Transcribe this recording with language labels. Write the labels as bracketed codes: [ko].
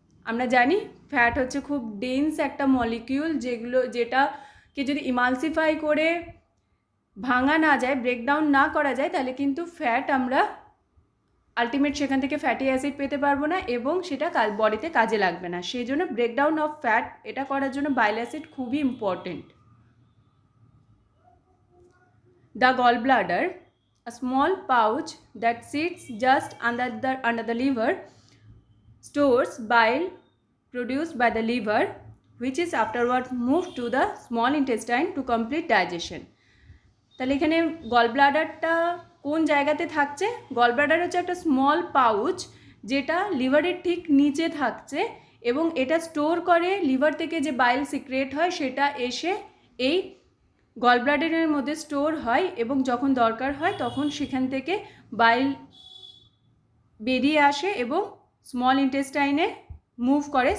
[bn] আমরা জানি ফ্যাট হচ্ছে খুব ডেন্স একটা মলিকিউল, যেটাকে যদি ইমালসিফাই করে ভাঙা না যায়, ব্রেকডাউন না করা যায়, তাহলে কিন্তু ফ্যাট আমরা আলটিমেট সেখান থেকে ফ্যাটি অ্যাসিড পেতে পারবো না এবং সেটা বডিতে কাজে লাগবে না। সেই জন্য [en] breakdown of fat [bn] এটা করার জন্য বাইল অ্যাসিড খুবই important. [en] The gall bladder, a small pouch that sits just under the liver, stores bile produced by the liver, which is afterward moved to the small intestine to complete digestion. [bn] তাহলে এখানে গল ব্লাডারটা কোন জায়গাতে থাকছে, gall bladder হচ্ছে একটা small pouch যেটা লিভারের ঠিক নিচে থাকছে, এবং এটা স্টোর করে লিভার থেকে যে বাইল সিক্রেট হয় সেটা এসে এই গল ব্লাডারের মধ্যে স্টোর হয়, এবং যখন দরকার হয় তখন সেখান থেকে বাইল বেরিয়ে আসে এবং স্মল ইন্টেস্টাইনে মুভ করে।